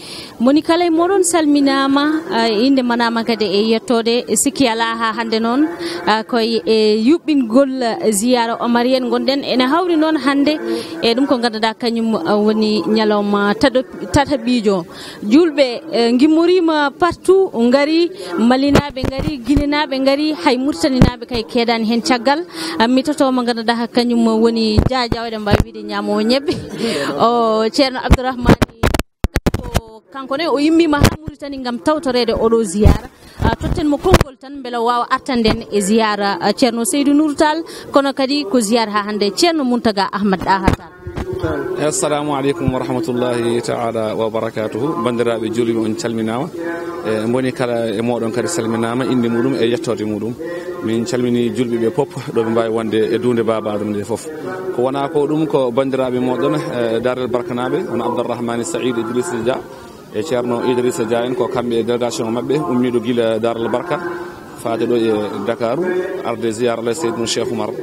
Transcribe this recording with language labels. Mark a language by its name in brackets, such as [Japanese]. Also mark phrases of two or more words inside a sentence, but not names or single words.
[Fula] moni kala moɗon salminama inde manama kadi e yettode sikki ala ha hande noon koye e yuɓɓingol ziyara omarienne gonɗen ene hawri noon hande e ɗum ko ganduɗa kañum woni ñalawma tataɓijo julɓe gimmorima partout ngari malinaɓe ngari guinenaɓe ngari hay murtaninaɓe kay keedani hen caggal mi totoma ganduɗa kañum woni jajawɗe mbawi wiide ñamowo ñebbe o ceerno abdourahmani kanko ne o yimmima ha Mauritanie ngam tawtorede oɗo ziyara totten mo konngol tan beela wawa artanden e ziyara ceerno Seydou Nourou Tall kono kadi ko ziyara ha hande ceerno Mountaga Ahmad Daha Tall. [Arabic] السلام عليكم ورحمة الله تعالى وبركاته. [Fula] Bandiraɓe julɓe on calminama e boni kala e moɗon kadi salminama inde muɗum e yettode muɗum. Min calmini julɓe ɓe pop ɗo ɓe mbawi wonde e dunde babaɗum nde foof ko wona ko ɗum ko bandiraɓe moɗon Darel Barkanaɓe on Abdourahmani Saïd Idrissa Dia e ceerno Idrissa Dia en ko kamɓe e délégation mabɓe ummiɗo guila Darel Barka faade ɗo e Dakaru arde ziyara la Seydou Cheikh Oumar.